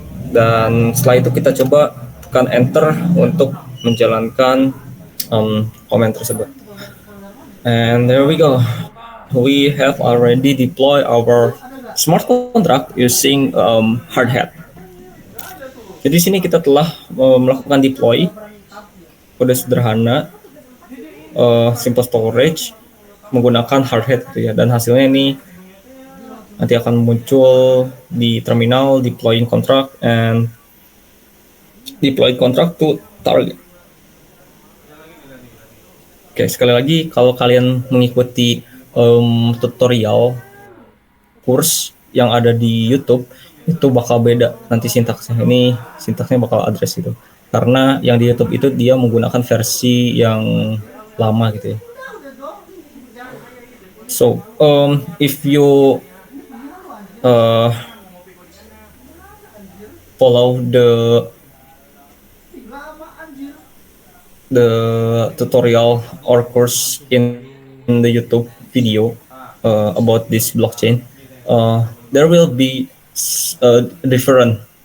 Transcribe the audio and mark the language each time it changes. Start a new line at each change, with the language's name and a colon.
Indonesian: Dan setelah itu kita coba tekan enter untuk menjalankan comment tersebut.
English: And there we go. We have already deployed our smart contract using hardhat.
Indonesian: Jadi sini kita telah melakukan deploy, kode sederhana simple storage menggunakan hardhead gitu ya, dan hasilnya ini nanti akan muncul di terminal
English: deploying contract and deploy contract to target.
Indonesian: Oke, sekali lagi kalau kalian mengikuti tutorial kurs yang ada di YouTube itu bakal beda nanti sintaksnya. Ini sintaksnya bakal address gitu. Karena yang di YouTube itu dia menggunakan versi yang lama gitu ya.
English: So, if you follow the tutorial or course in the YouTube video about this blockchain, there will be different